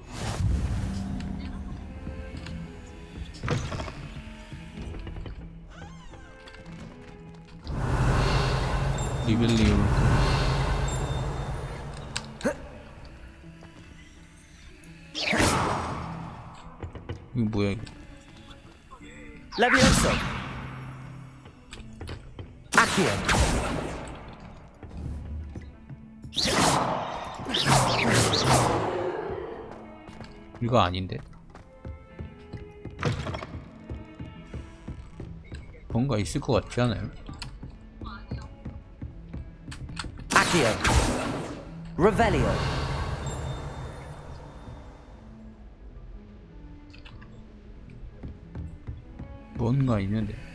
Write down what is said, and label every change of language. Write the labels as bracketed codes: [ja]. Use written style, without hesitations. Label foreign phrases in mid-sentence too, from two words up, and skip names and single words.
[ko] 리벨리오. 이거 뭐야 이거? [la] Levioso. Accio. [ko] 이거 아닌데? 뭔가 있을 것 같지 않아요? [la] Accio. Revelio. [ko] 뭔가 있는데.